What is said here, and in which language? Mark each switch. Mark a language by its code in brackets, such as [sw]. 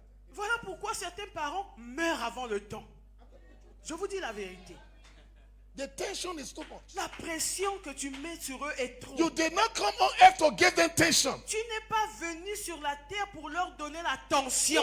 [fr] Voilà pourquoi certains parents meurent avant le temps. Je vous dis la vérité. [en] The tension is too much. [fr] La pression que tu mets sur eux est trop. [en] You did not come on earth to give them tension. [fr] Tu n'es pas venu sur la terre pour leur donner la tension.